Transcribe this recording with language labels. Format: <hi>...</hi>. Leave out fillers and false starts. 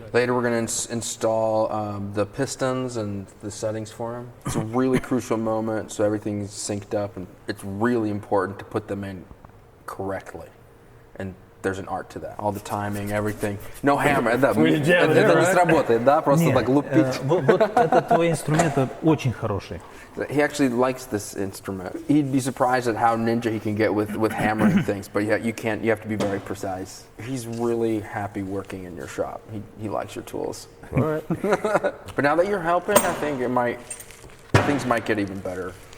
<en>Later we're going to install the pistons and the settings for them. It's a really crucial moment, so everything's synced up, and it's really important to put them in correctly. And there's an art to that. All the timing, everything. No hammer.</en> <ru>Это не сработает, да? Просто так лупить. Вот этот твой инструмент очень хороший.</ru> <en>He actually likes this instrument. He'd be surprised at how ninja he can get with hammering things, but yeah, you have to be very precise. He's really happy working in your shop. He likes your tools. All right. But now that you're helping, I think things might get even better.</en>